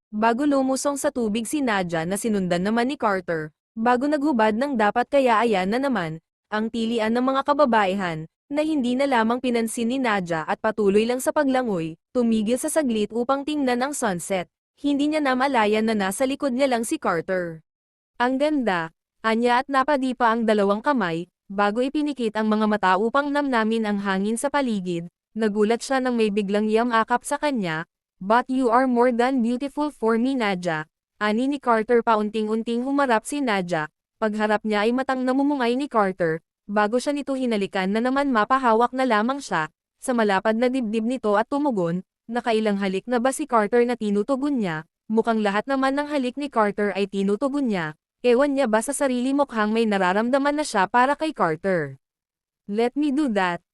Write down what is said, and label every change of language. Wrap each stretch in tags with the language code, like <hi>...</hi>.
<tl>Bago lumusong sa tubig si Nadia na sinundan naman ni Carter, bago naghubad ng dapat kaya ayan na naman, ang tilian ng mga kababaihan, na hindi na lamang pinansin ni Nadia at patuloy lang sa paglangoy, tumigil sa saglit upang tingnan ang sunset, hindi niya namalayan na nasa likod niya lang si Carter. Ang ganda, anya at napadipa ang dalawang kamay, bago ipinikit ang mga mata upang namnamin ang hangin sa paligid, nagulat siya nang may biglang yamakap sa kanya.</tl> <en>But you are more than beautiful for me Nadia.</en> <tl>Ani ni Carter paunting-unting humarap si Nadia. Pagharap niya ay matang namumungay ni Carter. Bago siya nito hinalikan na naman mapahawak na lamang siya. Sa malapad na dibdib nito at tumugon. Nakailang halik na ba si Carter na tinutugon niya? Mukhang lahat naman ng halik ni Carter ay tinutugon niya. Ewan niya ba sa sarili mukhang may nararamdaman na siya para kay Carter.</tl> <en>Let me do that.</en>